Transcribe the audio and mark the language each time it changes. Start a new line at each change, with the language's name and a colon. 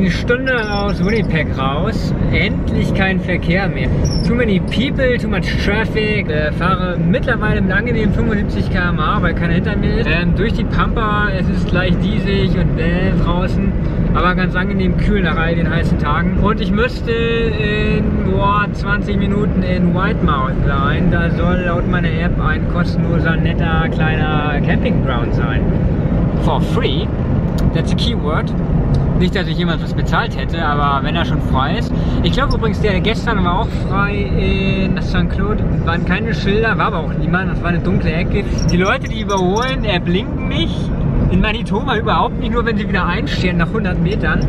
German: Stunde aus Winnipeg raus, endlich kein Verkehr mehr.
English: Too many people, too much traffic.
German: Fahre mittlerweile mit angenehmen 75 km/h, weil keiner hinter mir ist. Durch die Pampa, es ist leicht diesig und draußen, aber ganz angenehm kühl nach all den heißen Tagen. Und ich müsste in 20 Minuten in Whitemouth sein. Da soll laut meiner App ein kostenloser, netter, kleiner Campingground sein.
English: For free, that's a keyword.
German: Nicht, dass ich jemand was bezahlt hätte, aber wenn er schon frei ist. Ich glaube übrigens, der gestern war auch frei in St. Claude. Waren keine Schilder, war aber auch niemand. Das war eine dunkle Ecke. Die Leute, die überholen, erblinken mich. In Manitoba überhaupt nicht, nur wenn sie wieder einstehen nach 100 Metern.